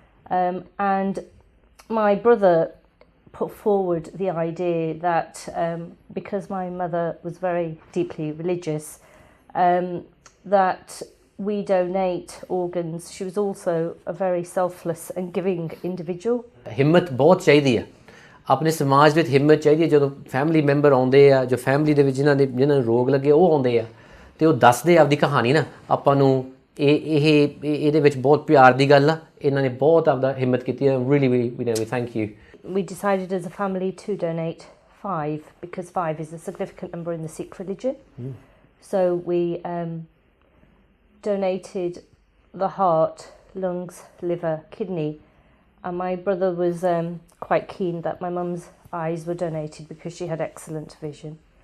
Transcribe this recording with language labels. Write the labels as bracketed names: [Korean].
[English] And my brother put forward the idea that because my mother was very deeply religious, that we donate organs. She was also a very selfless and giving individual. [Hindi] हिम्मत बहुत चाहिए है अपने समाज [Punjabi] ਵਿੱਚ ਹਿੰਮਤ ਚਾਹੀਦੀ ਹੈ ਜਦੋਂ ਫੈਮਿਲੀ ਮੈਂਬਰ ਆਉਂਦੇ ਆ ਜੋ ਫੈਮਿਲੀ ਦੇ ਵਿੱਚ ਜਿਨ੍ਹਾਂ ਨੂੰ ਰੋਗ ਲੱਗੇ ਉਹ ਆਉਂਦੇ ਆ ਤੇ ਉਹ ਦੱਸਦੇ ਆਪਦੀ ਕਹਾਣੀ ਨਾ ਆਪਾਂ ਨੂੰ ਇਹਦੇ ਵਿੱਚ ਬਹੁਤ ਪਿਆਰ ਦੀ ਗੱਲ ਆ ਇਹਨਾਂ ਨੇ ਬਹੁਤ ਆਪਦਾ ਹਿੰਮਤ ਕੀਤੀ ਹੈ [English] really we thank you. We decided as a family to donate 5 because 5 is a significant number in the Sikh religion. So we donated the heart, lungs, liver, kidney, and my brother was quite keen that my mum's eyes were donated because she had excellent vision.